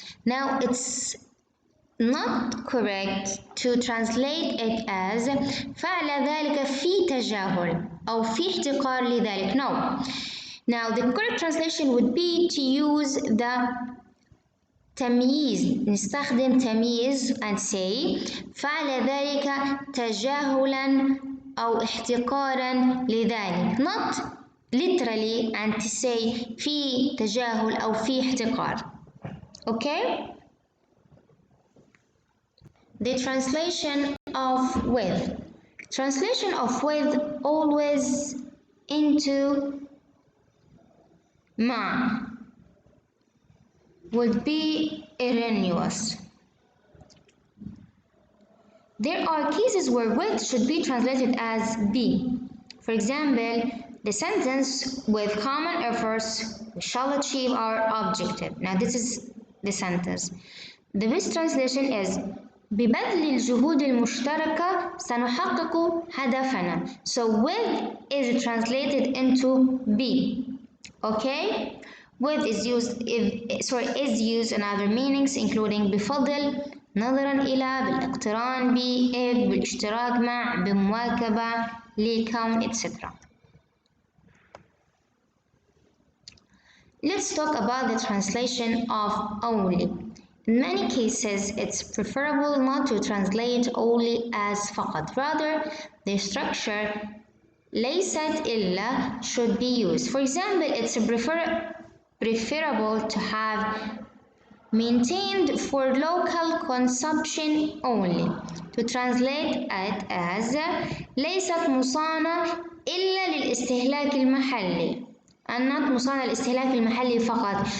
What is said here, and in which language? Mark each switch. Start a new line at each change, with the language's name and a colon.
English: Now it's not correct to translate it as
Arabic: فعل ذلك في تجاهل أو في احتقار لذلك.
English: No. Now the correct translation would be to use the تمييز.
Arabic: نستخدم تمييز
English: and say
Arabic: فعل ذلك تجاهلا أو احتقارا لذلك,
English: not literally and to say
Arabic: في تجاهل أو في احتقار.
English: Okay? The translation of with. Translation of with always into مع would be erroneous. There are cases where with should be translated as be. For example, the sentence with common efforts we shall achieve our objective. Now this is the sentence. The best translation is
Arabic: ببذل الجهود المشتركة سنحقق هدفنا.
English: So with is translated into be. Okay? With is used in other meanings including بفضل, نظرا إلى, بالاقتران ب, if, بالاشتراك مع, بمواكبة, لكون, etc. Let's talk about the translation of only. In many cases, it's preferable not to translate only as فقط. Rather, the structure ليست إلا should be used. For example, it's preferable to have maintained for local consumption only. To translate it as
Arabic: ليست مصانة إلا للاستهلاك المحلي.
English: and not
Arabic: مصانع الاستهلاك المحلي فقط.